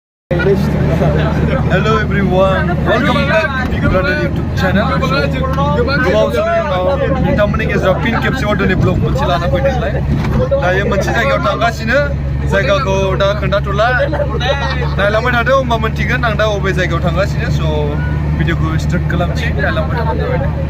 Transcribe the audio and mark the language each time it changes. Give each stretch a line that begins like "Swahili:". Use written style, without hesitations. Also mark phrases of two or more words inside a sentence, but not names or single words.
English: Hello everyone, welcome back to Big Brother YouTube channel.
Bodo: गोबाव समनि उनाव नोंथांमोननि गेजेराव फिन खेबसे अर्डरनि ब्लग मोनसे लाना फैदोंलाय दायो मोनसे जायगायाव थांगासिनो जायगाखौ दा खोन्थाथ'ला नायलांबाय थादो होमबा मोनथिगोन आं दा अबे जायगायाव थांगासिनो स' भिडिअखौ स्टार्ट खालामसै नायलांबाय थाबानो जाबाय